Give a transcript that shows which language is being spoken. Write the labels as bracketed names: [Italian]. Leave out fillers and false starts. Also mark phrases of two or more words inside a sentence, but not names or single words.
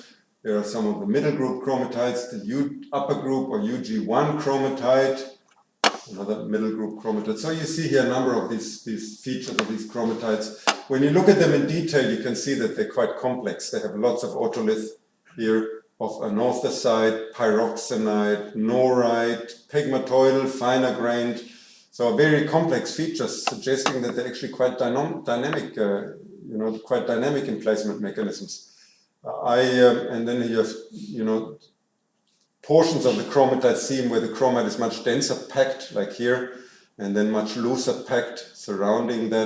[English] There are some of the middle group chromatites, the upper group or UG1 chromatite, another middle group chromatite. So you see here a number of these features of these chromatites. When you look at them in detail, you can see that they're quite complex. They have lots of otolith here of anorthosite, pyroxenite, norite, pegmatoidal, finer grained. So very complex features suggesting that they're actually quite dynamic, quite dynamic emplacement mechanisms. And then you have, portions of the chromatite seam where the chromite is much denser packed, like here, and then much looser packed surrounding that.